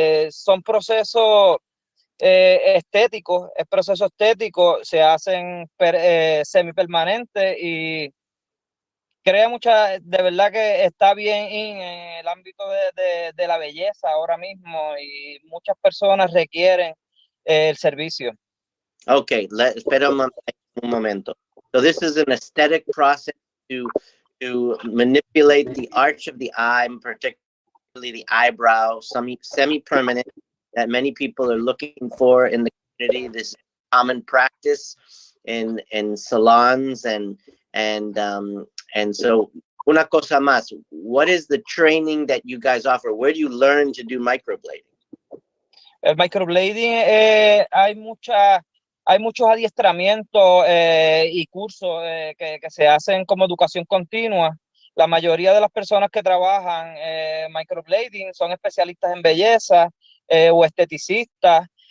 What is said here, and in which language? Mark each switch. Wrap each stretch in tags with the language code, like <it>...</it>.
<es>Son procesos estéticos, es proceso estético, se hacen semipermanentes y crea de verdad que está bien en el ámbito de la belleza ahora mismo y muchas personas requieren el servicio. Okay, espera un momento.</es> <en>So this is an aesthetic process to manipulate the arch of the eye, particularly the eyebrow, semi-permanent that many people are looking for in the community. This is common practice in salons and so</en> <es>una cosa más.</es> <en>What is the training that you guys offer? Where do you learn to do microblading?</en> <es>El microblading hay muchos adiestramientos y cursos que se hacen como educación continua. La mayoría de las personas que trabajan microblading son especialistas en belleza o esteticistas.</es>